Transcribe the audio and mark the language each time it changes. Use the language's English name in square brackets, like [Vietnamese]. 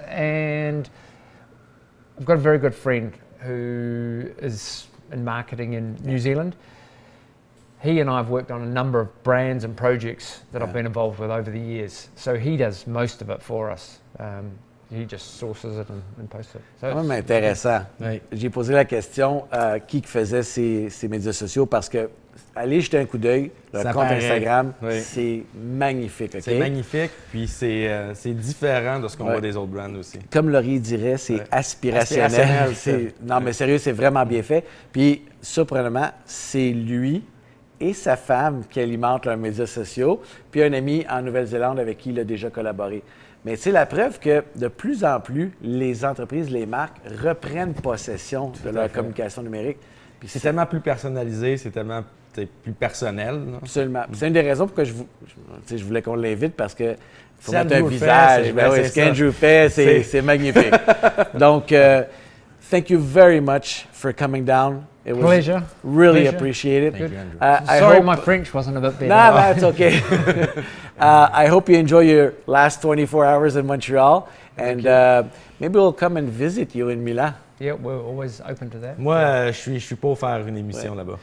[English] And I've got a very good friend who is in marketing in New Zealand. He and I have worked on a number of brands and projects that I've been involved with over the years. So he does most of it for us. He just sources it and posts it. [French] C'est quand même intéressant. Oui. J'ai posé la question qui faisait ces médias sociaux parce que allez jeter un coup d'œil, le compte Instagram, c'est magnifique. Okay? C'est magnifique, puis c'est différent de ce qu'on voit des autres brands aussi. Comme Laurie dirait, c'est aspirationnel. Non, mais sérieux, c'est vraiment bien fait. Puis, surprenamment, c'est lui et sa femme qui alimentent leurs médias sociaux, puis un ami en Nouvelle-Zélande avec qui il a déjà collaboré. Mais c'est la preuve que de plus en plus, les entreprises, les marques reprennent possession de leur communication numérique. Puis c'est tellement plus personnalisé, c'est tellement plus personnel. Là. Absolument. C'est une des raisons pourquoi je voulais qu'on l'invite parce que faut mettre un visage. Ce qu'Andrew fait, c'est magnifique. [English] Donc, thank you very much for coming down. It was pleasure. Really appreciated. Thank you, Andrew. Sorry, my French wasn't a bit better. No, that's okay. I hope you enjoy your last 24 hours in Montreal, and maybe we'll come and visit you in Milan. Yeah, we're always open to that. [French] Moi, je suis pour faire une émission là-bas.